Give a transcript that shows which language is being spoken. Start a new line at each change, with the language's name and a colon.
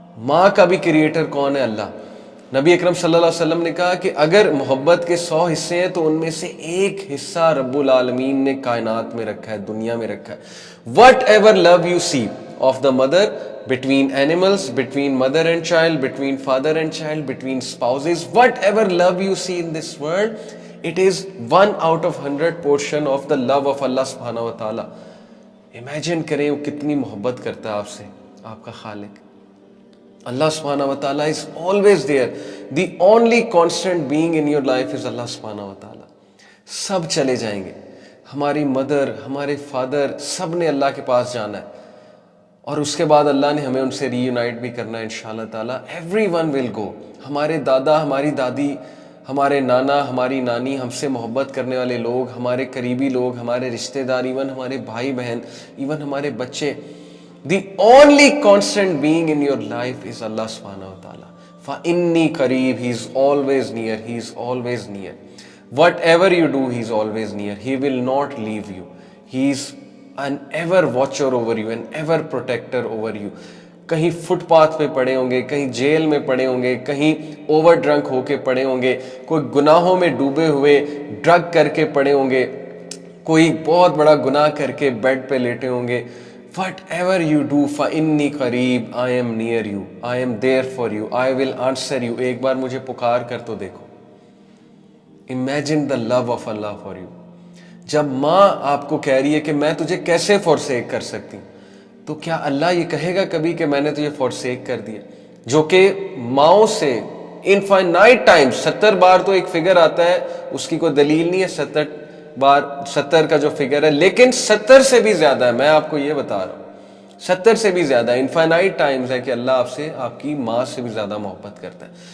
Urdu: ماں کا بھی کریٹر کون ہے؟ اللہ. نبی اکرم صلی اللہ علیہ وسلم نے کہا کہ اگر محبت کے 100 حصے ہیں تو ان میں سے ایک حصہ رب العالمین نے کائنات میں رکھا ہے, دنیا میں رکھا ہے.
English: Whatever love you see of the mother, between animals, between mother and child, between father and child, between spouses, whatever love you see in this world, it is 1 out of 100 portion of the love of Allah subhanahu wa ta'ala.
Urdu: Imagine کریں وہ کتنی محبت کرتا ہے آپ سے, آپ کا خالق.
English: Allah subhanahu wa ta'ala is always there. The only constant being in your life is Allah subhanahu wa ta'ala.
Urdu: سب چلے جائیں گے, ہماری مدر, ہمارے فادر, سب نے اللہ کے پاس جانا ہے, اور اس کے بعد اللہ نے ہمیں ان سے ری یونائٹ بھی کرنا ہے انشاءاللہ تعالیٰ.
English: Everyone will go.
Urdu: ہمارے دادا, ہماری دادی, ہمارے نانا, ہماری نانی, ہم سے محبت کرنے والے لوگ, ہمارے قریبی لوگ, ہمارے رشتہ دار, ایون ہمارے بھائی بہن, ایون ہمارے بچے.
English: The only constant being in your life is Allah سبحانہ و تعالیٰ.
Arabic: فَإِنِّي قریب,
English: He is always near, he is always near. Whatever you do, he is always near. He will not leave you. He is an ever watcher over you, an ever protector over you.
Urdu: کہیں fit path پہ پڑے ہوں گے, کہیں jail میں پڑے ہوں گے, کہیں اوور ڈرنک ہو کے پڑے ہوں گے, کوئی گناہوں میں ڈوبے ہوئے ڈرگ کر کے پڑے ہوں گے, کوئی بہت بڑا گناہ کر کے بیڈ پہ لیٹے ہوں گے.
English: whatever you do,
Arabic: فَإِنِّي قریب,
English: I am near you, I am there for you, I will answer you.
Urdu: ایک بار مجھے پکار کر تو دیکھو.
English: Imagine the love of Allah for you.
Urdu: جب ماں آپ کو کہہ رہی ہے کہ میں تجھے کیسے فورسیک کر سکتی ہوں, تو کیا اللہ یہ کہے گا کبھی کہ میں نے تجھے فورسیک کر دیا؟ جو کہ ماؤں سے انفائنائٹ ٹائم, 70 بار تو ایک فگر آتا ہے, اس کی کوئی دلیل نہیں ہے 70 بار, 70 کا جو فگر ہے, لیکن 70 سے بھی زیادہ ہے. میں آپ کو یہ بتا رہا ہوں 70 سے بھی زیادہ انفائنائٹ ٹائمز ہے کہ اللہ آپ سے, آپ کی ماں سے بھی زیادہ محبت کرتا ہے.